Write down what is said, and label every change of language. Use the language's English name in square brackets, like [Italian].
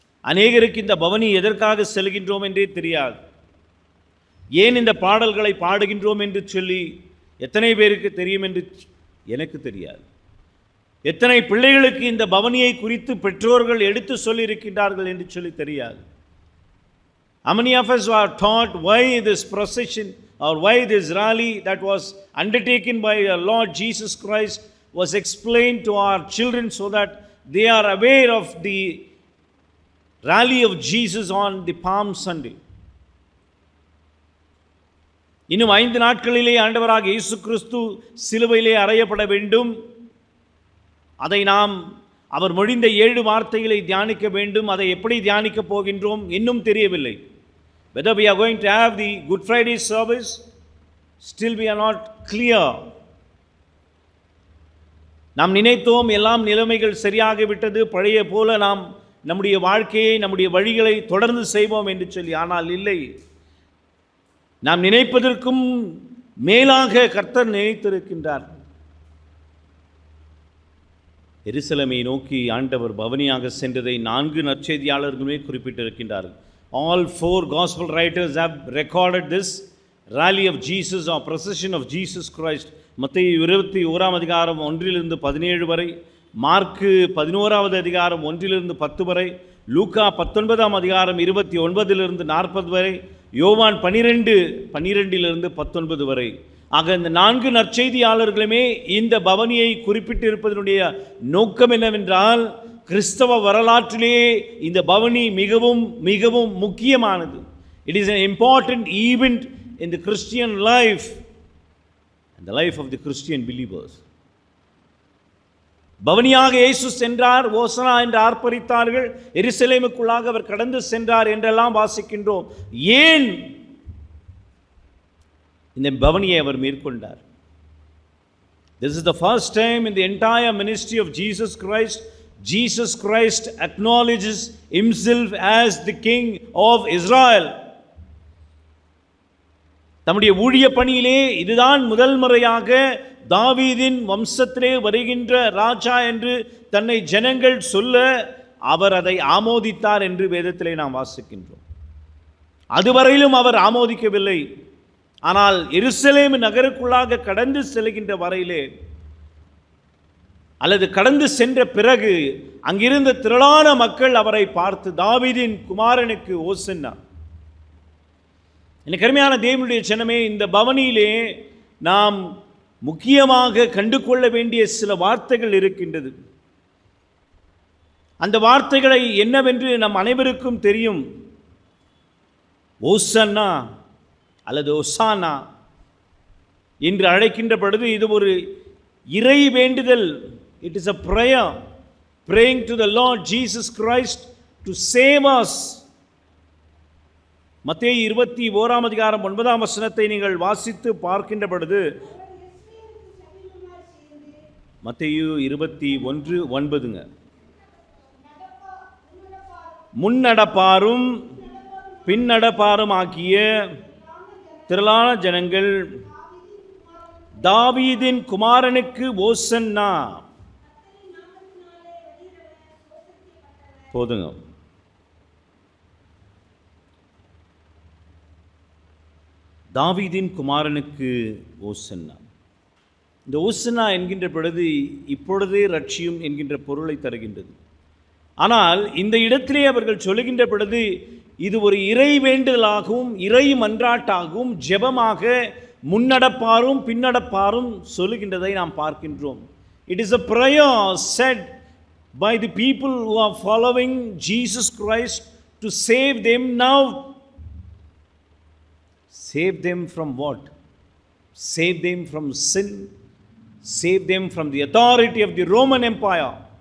[Tamil] அநேகருக்கு இந்த பவனி எதற்காக செல்கின்றோம் என்றே தெரியாது. ஏன் இந்த பாடல்களை பாடுகின்றோம் என்று சொல்லி எத்தனை பேருக்கு தெரியும் என்று எனக்கு தெரியாது. எத்தனை பிள்ளைகளுக்கு இந்த பவனியை குறித்து பெற்றோர்கள் எடுத்து சொல்லியிருக்கின்றார்கள் என்று சொல்லி தெரியாது. [English] How many of us are taught why this procession or why this rally that was undertaken by our Lord Jesus Christ was explained to our children so that they are aware of the rally of Jesus on the Palm Sunday. [Tamil] இன்னும் 5 நாட்களிலே ஆண்டவராக இயேசு கிறிஸ்து சிலுவையிலே அறையப்பட வேண்டும். அதை நாம் அவர் மொழிந்த 7 வார்த்தைகளை தியானிக்க வேண்டும். அதை எப்படி தியானிக்க போகின்றோம் இன்னும் தெரியவில்லை. [English] Whether we are going to have the Good Friday service, still we are not clear. [Tamil] நாம் நினைத்தோம் எல்லாம் நிலைமைகள் சரியாகிவிட்டது, பழைய போல நாம் நம்முடைய வாழ்க்கையை, நம்முடைய வழிகளை தொடர்ந்து செய்வோம் என்று சொல்லி. ஆனால் இல்லை, நாம் நினைப்பதற்கும் மேலாக கர்த்தர் நினைத்திருக்கின்றார். எருசலேமை நோக்கி ஆண்டவர் பவனியாக சென்றதை 4 நற்செய்தியாளர்களுமே குறிப்பிட்டிருக்கின்றார்கள். [English] All 4 gospel writers have recorded this rally of Jesus or procession of Jesus Christ. [Tamil] மத்தேயு 21ஆம் அதிகாரம் 1-17 வரை, மார்க்கு 11ஆவது அதிகாரம் 1-10 வரை, லூக்கா 19ஆம் அதிகாரம் 29-40 வரை, யோவான் 12-19 வரை. ஆக இந்த 4 நற்செய்தியாளர்களுமே இந்த பவனியை குறிப்பிட்டிருப்பதனுடைய நோக்கம் என்னவென்றால், கிறிஸ்தவ வரலாற்றிலே இந்த பவனி மிகவும் மிகவும் முக்கியமானது. [English] It is an important event in the Christian life and the life of the Christian believers. [Tamil] பவனியாக இயேசு சென்றார், ஓசனா என்று ஆர்ப்பரித்தார்கள், எருசலேமுக்குள்ளாக அவர் கடந்து சென்றார் என்றெல்லாம் வாசிக்கின்றோம். ஏன் இந்த பவனியை அவர் மேற்கொண்டார்? [English] This is the first time in the entire ministry of Jesus Christ acknowledges himself as the king of Israel. [Tamil] தம்முடைய ஊழிய பணியிலே இதுதான் முதல் முறையாக தாவீதின் வம்சத்திலே வருகின்ற ராஜா என்று தன்னை ஜனங்கள் சொல்ல அவர் அதை ஆமோதித்தார் என்று வேதத்திலே நாம் வாசிக்கின்றோம். அதுவரையிலும் அவர் ஆமோதிக்கவில்லை. ஆனால் எருசலேம் நகருக்குள்ளாக கடந்து செல்கின்ற வரையிலே, அல்லது கடந்து சென்ற பிறகு அங்கிருந்த திரளான மக்கள் அவரை பார்த்து தாவீதின் குமாரனுக்கு ஓசன்னா. எனக்கு அருமையான தேவனுடைய ஜனமே, இந்த பவனியிலே நாம் முக்கியமாக கண்டு கொள்ள வேண்டிய சில வார்த்தைகள் இருக்கின்றது. அந்த வார்த்தைகளை என்னவென்று நம் அனைவருக்கும் தெரியும். ஓசன்னா அல்லது ஒசானா என்று அழைக்கின்ற பொழுது இது ஒரு இறை வேண்டுதல். [English] It is a prayer, praying to the Lord Jesus Christ to save us. [Tamil] மத்தேயு 21ஆம் அதிகாரம் 9ஆம் வசனத்தை நீங்கள் வாசித்து பார்க்கின்ற பொழுது, மத்தேயு 21:9, முன்னடப்பாரும் பின்னடப்பாரும் ஆகிய திரளான ஜனங்கள் தாவீதின் குமாரனுக்கு ஓசன்னா, போதுங்க. தாவீதின் குமாரனுக்கு ஓசன்னா. இந்த ஓசன்னா என்கின்ற பொழுது இப்பொழுதே ரட்சியும் என்கின்ற பொருளை தருகின்றது. ஆனால் இந்த இடத்திலே அவர்கள் சொல்லுகின்ற பொழுது இது ஒரு இறை வேண்டுதலாகவும் இறை மன்றாட்டாகவும் ஜெபமாக முன்னடப்பாரும் பின்னடப்பாரும் சொல்லுகின்றதை நாம் பார்க்கின்றோம். [English] It is a prayer said by the people who are following Jesus Christ to save them now. Save them from what? Save them from sin. Save them from the authority of the Roman Empire.